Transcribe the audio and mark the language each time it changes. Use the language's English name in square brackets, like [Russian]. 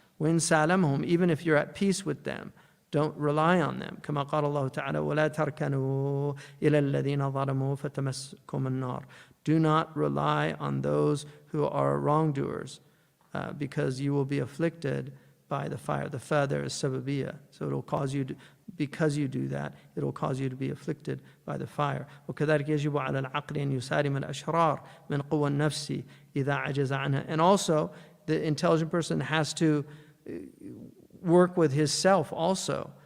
[Arabic] وَإِن سَالَمْهُمْ, [English] even if you're at peace with them, don't rely on them. [Arabic] كما قال الله تعالى ولا تركنوا إلى الذين ظلموا فتمسكم النار. [English] Do not rely on those who are wrongdoers, because you will be afflicted by the fire. The fa there is sababiyya, so it'll cause you to, because you do that, it'll cause you to be afflicted by the fire. [Arabic] وكذلك يجب على العقل أن يسالم الأشرار من قوى النفس إذا عجز عنها. [English] And also, the intelligent person has to work with his self also.